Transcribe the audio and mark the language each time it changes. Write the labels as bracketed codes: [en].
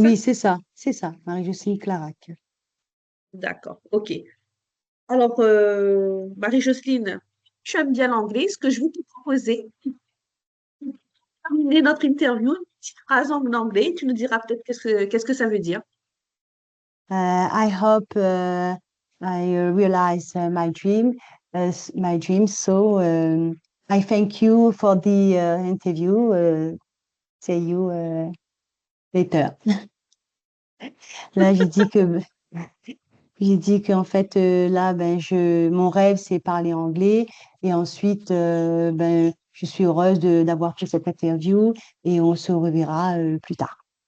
[fr] Oui, c'est ça, Marie-Jocelyne Clarac. D'accord, ok. Alors, Marie-Jocelyne, tu aimes bien l'anglais. Ce que je vais te proposer, pour terminer notre interview, une petite phrase en anglais. Tu nous diras peut-être qu'est-ce que ça veut dire. [en] I hope I realize my dream. So I thank you for the interview. See you later. [fr] Là, j'ai dit qu'en fait là, ben mon rêve c'est parler anglais et ensuite ben je suis heureuse d'avoir fait cette interview et on se reverra plus tard.